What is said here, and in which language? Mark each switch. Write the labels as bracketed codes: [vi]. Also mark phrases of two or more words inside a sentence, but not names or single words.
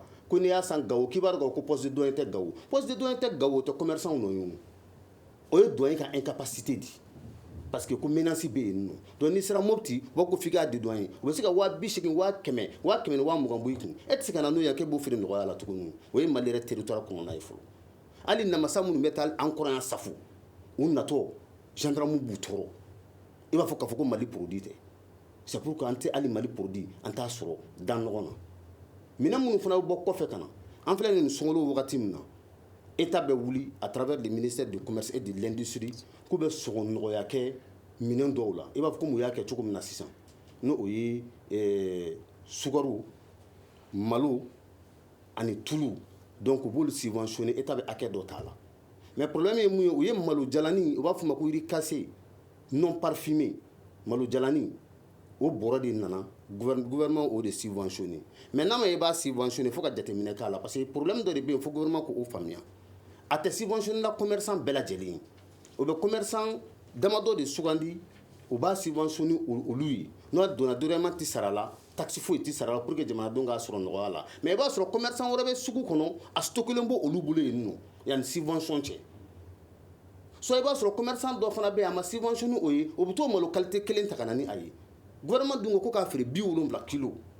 [bm] ko n'i y'a san Gawo k'i b'a dɔn ko [fr] poste de douane [bm] tɛ Gawo [fr] poste de douane [bm] tɛ Gawo tɛ commerçant nɔ ye o ye douane ka incapacité di [fr] parce que [bm] ko menace bɛ yen nɔ donc n'i sera Mopti u b'a ko f'i k'a di douane u bɛ se ka 180 100 ni 120 bɔ i kun e tɛ se ka na n'o ye k'e b'o feere nɔgɔya la tuguni o ye mali yɛrɛ territoire kɔnɔna ye fɔlɔ hali namasa minnu bɛ taa an kɔrɔ yan safu u natɔ gendarme b'u tɔɔrɔ i b'a fɔ k'a fɔ ko mali produit tɛ [fr] c'est pour que [bm] an tɛ hali mali produit an t'a sɔrɔ dan ɲɔgɔn na minɛn minnu fana bɛ bɔ kɔfɛ ka na an filɛ nin sɔngɔlo wagati min na état bɛ wuli [fr] à travers le ministère du commerce et de l'industrie [bm] k'u bɛ sɔngɔ nɔgɔya kɛ minɛn dɔw la i b'a fɔ ko mun y'a kɛ cogo min na sisan n'o o ye sukaro malo ani tulu donc u b'olu subventionner état bɛ hakɛ dɔ t'a la mais problème ye mun ye u ye malo jalani u b'a fɔ ma ko [fr] riz cassé non parfumé [bm] malo jalani o bɔrɔ de nana gouvernement o de subventionné mais n'a ma i b'a subventionné fo ka jateminɛ k'a la [fr] parce que [bm] problème dɔ de bɛ yen fo gouvernement k'o faamuya a tɛ subventionné la commerçant bɛɛ lajɛlen ye o bɛ commerçant damadɔ de sugandi u b'a subventionné olu ye n'o donna dédommagement tɛ sara la taxe foyi tɛ sara la [fr] pour que [bm] jamanadenw k'a sɔrɔ nɔgɔya la mais i b'a sɔrɔ commerçant wɛrɛ bɛ sugu kɔnɔ a stockelen bɔ olu bolo yen nɔ yanni subvention cɛ soit i b'a sɔrɔ commerçant dɔ fana bɛ yen a ma subventionné o ye o bɛ t'o malo qualité kelen ta ka na ni a ye gouvernement dun ko k'a feere 70 kilo